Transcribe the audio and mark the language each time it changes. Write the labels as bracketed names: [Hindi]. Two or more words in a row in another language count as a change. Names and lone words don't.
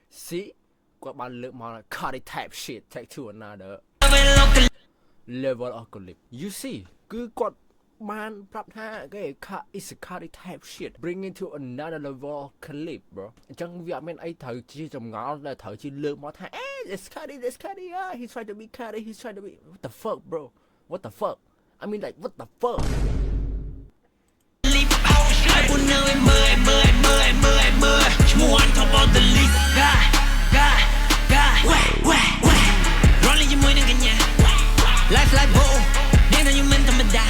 [English] see [Khmer] គាត់បានលើកមក [English] Cardi type shit take to another level of clip you see [Khmer] គឺគាត់បានប្រាប់ថាគេ [English] is a Cardi type shit bring it to another level of clip bro [Khmer] អញ្ចឹងវាអត់មានអីត្រូវជាចម្ងល់ដែលត្រូវជាលើកមកថា [English] this Cardi he's trying to be Cardi he's trying to be what the fuck bro what the fuck I mean like what the fuck Life like boom, then you meant to die.